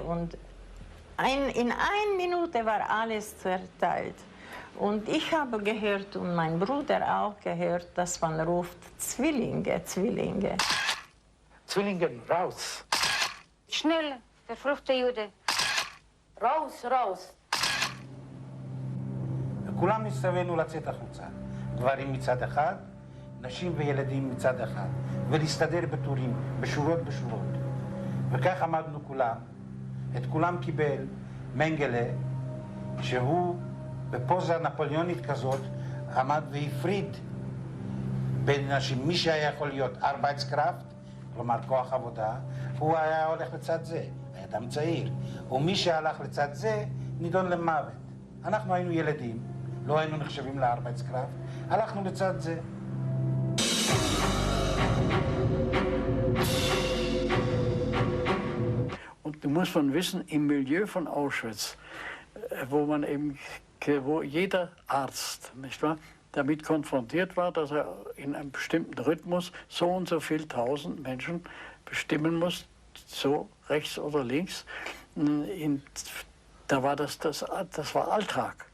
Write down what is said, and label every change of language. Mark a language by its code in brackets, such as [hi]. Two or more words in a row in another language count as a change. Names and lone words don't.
[de] Und in 1 Minute war alles zerteilt. Und ich habe gehört und mein Bruder auch gehört, dass man ruft Zwillinge, Zwillinge. Zwillinge, raus! Schnell, verfluchte Jude. raus, raus. [he] כולם נסתווינו לצאת החוצה. גברים מצד אחד, נשים וילדים מצד אחד. ולהסתדר בטורים, בשורות. וכך עמדנו כולם. את כולם קיבל מנגלה, שהוא בפוזה נפוליאונית כזאת עמד והפריד בין אנשים. מי שהיה יכול להיות ארבייטסקראפט, כלומר כוח עבודה, הוא היה הולך לצד זה, היה אדם צעיר. ומי שהלך לצד זה נידון למוות. אנחנו היינו ילדים, לא היינו נחשבים לארבייטסקראפט, הלכנו לצד זה. [de] Und du musst man wissen, im Milieu von Auschwitz, wo jeder Arzt, nicht wahr, damit konfrontiert war, dass er in einem bestimmten Rhythmus so und so viel 1000 Menschen bestimmen muss, so rechts oder links, da war das war Alltag.